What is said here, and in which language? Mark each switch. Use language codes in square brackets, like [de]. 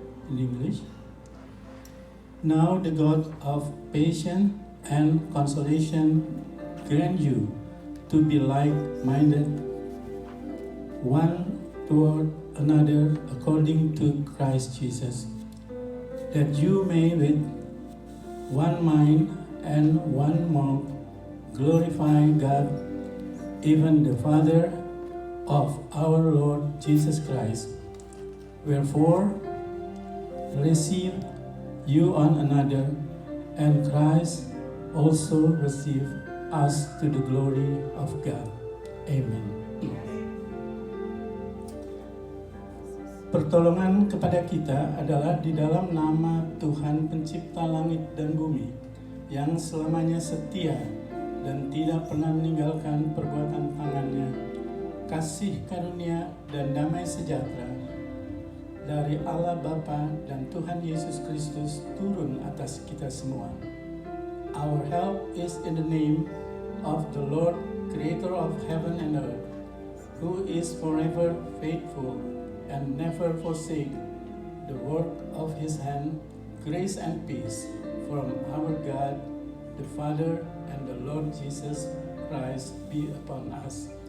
[en] In English, now the God of patience and consolation grant you to be like-minded one toward another according to Christ Jesus, that you may with one mind and one mouth glorify God, even the Father of our Lord Jesus Christ. Wherefore, receive you one another, and Christ also receive us to the glory of God. Amen. [id] Pertolongan kepada kita adalah di dalam nama Tuhan pencipta langit dan bumi, yang selamanya setia dan tidak pernah meninggalkan perbuatan tangannya. Kasih karunia dan damai sejahtera dari Allah Bapa dan Tuhan Yesus Kristus turun atas kita semua. [en] Our help is in the name of the Lord, Creator of heaven and earth, who is forever faithful and never forsake the work of his hand. Grace and peace from our God, the Father, and the Lord Jesus Christ be upon us.